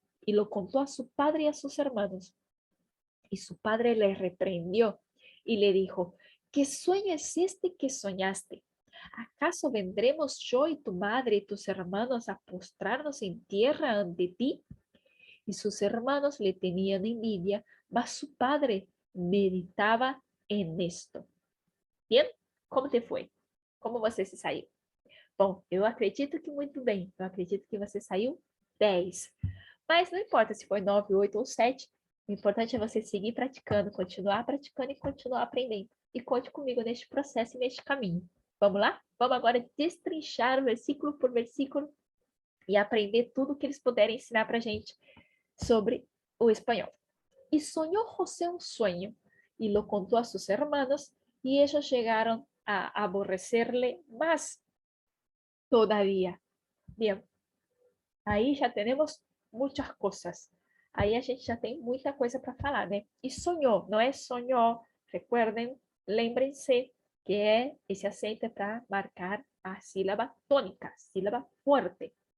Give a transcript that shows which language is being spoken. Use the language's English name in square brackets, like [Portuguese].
[Spanish] Y lo contó a su padre y a sus hermanos. Y su padre le reprendió y le dijo, ¿qué sueño es este que soñaste? ¿Acaso vendremos yo y tu madre y tus hermanos a postrarnos en tierra ante ti? Y sus hermanos le tenían envidia, mas su padre meditava en esto. [Portuguese] Bien? Como te foi? Como você se saiu? Bom, eu acredito que muito bem. Eu acredito que você saiu 10. Mas não importa se foi 9, 8 ou 7. O importante é você seguir praticando, continuar praticando e continuar aprendendo. e conte comigo neste processo e neste caminho. Vamos lá? Vamos agora destrinchar versículo por versículo e aprender tudo que eles puderem ensinar para a gente sobre o espanhol. [Spanish] Y soñó José un sueño y lo contó a sus hermanos y ellos llegaron a aborrecerle más todavía. [Portuguese] Bien, aí já temos muitas coisas. Aí a gente já tem muita coisa para falar, né? E sonhou, não é sonhou. Recuerden, lembrem-se que esse acento é para marcar a sílaba tônica, sílaba forte.